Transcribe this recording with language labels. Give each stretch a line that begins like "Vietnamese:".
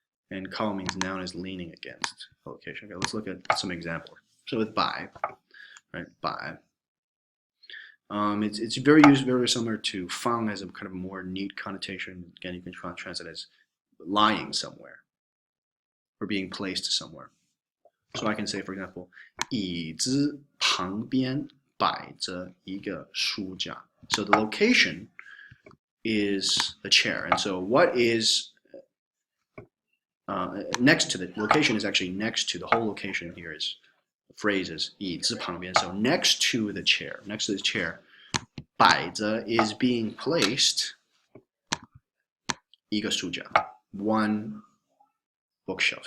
English: And 靠 means noun is leaning against a location. Okay, let's look at some examples. So with 摆, right? 摆. It's very similar to 放 as a kind of more neat connotation. Again, you can translate it as lying somewhere or being placed somewhere. So I can say, for example,
Chinese: 椅子旁边摆着一个书架.
English: So the location is the chair. And so what is next to the location is actually next to the whole location here is the phrase is
Chinese: 椅子旁边.
English: So next to the chair, next to the chair, 摆着 is being placed
Chinese: 一个书架,
English: one bookshelf.